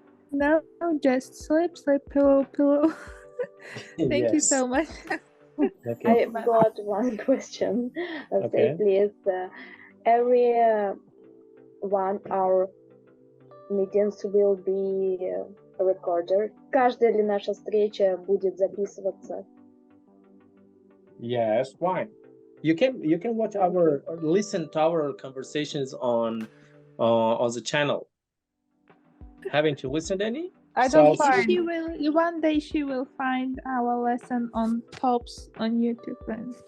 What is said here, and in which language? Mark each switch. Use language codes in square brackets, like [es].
[en] No, just sleep, pillow. Thank you Yes. so much. Okay. I've got one question. Okay. Say please, every 1 hour meetings will be recorder. [ru] Каждая ли наша встреча будет записываться? [en] Yes, why? You can watch our or listen to our conversations on the channel. Haven't you listened any? I don't So- find. She will one day she will find our lesson on tops on YouTube and